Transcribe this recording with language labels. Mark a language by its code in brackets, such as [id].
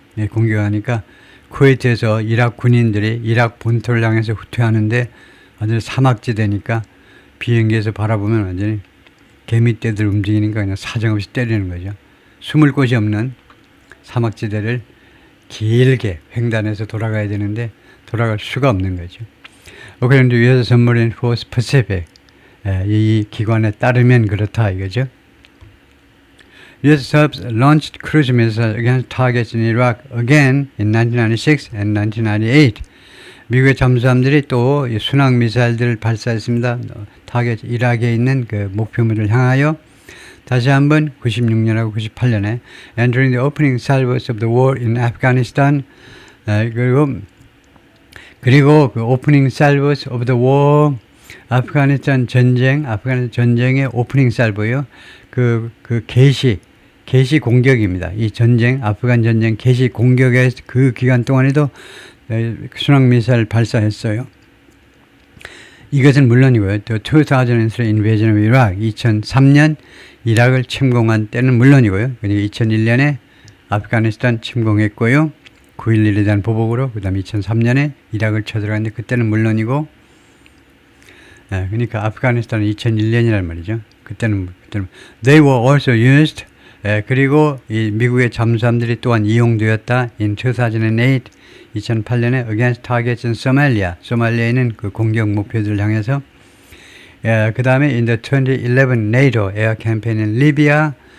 [ko] 공격하니까 쿠웨이트에서 이락 군인들이 이락 본토를 향해서 후퇴하는데 완전히 사막지대니까 비행기에서 바라보면 완전히 개미떼들 움직이니까 그냥 사정없이 때리는 거죠. 숨을 곳이 없는 사막지대를 길게 횡단해서 돌아가야 되는데 돌아갈 수가 없는 거죠. 그런데 US Submarine Force Pacific, 이 기관에 따르면 그렇다 이거죠. [en] US subs launched cruise missiles against targets in Iraq again in 1996 and 1998. [ko] 미국의 잠수함들이 또 순항 미사일들을 발사했습니다. 타겟 이락에 있는 그 목표물을 향하여 다시 한번 96년하고 98년에 [en] entering the opening salvos of the war in Afghanistan. [ko] 그리고 그 [en] opening salvos of the war, [ko] 아프가니스탄 전쟁의 오프닝 살보요. 그 개시 공격입니다. 이 전쟁, 아프간 전쟁 개시 공격의 그 기간 동안에도 순항 미사일 발사했어요. 이것은 물론이고요. 또 [en] 2003 invasion of Iraq, [ko] 2003년 이락을 침공한 때는 물론이고요. 그러니까 2001년에 아프가니스탄 침공했고요. 9.11에 대한 보복으로, 그 다음에 2003년에 이락을 쳐들어갔는데 그때는 물론이고, 그러니까 아프가니스탄은 2001년이란 말이죠. 그때는 [en] they were also used. [ko] 그리고 이 미국의 잠수함들이 또한 이용되었다. [en] in 2008, [ko] 2008년에 [en] against targets in Somalia. [ko] 소말리아에 있는 그 공격 목표들을 향해서. 그 다음에 [en] in the 2011 NATO air campaign in Libya.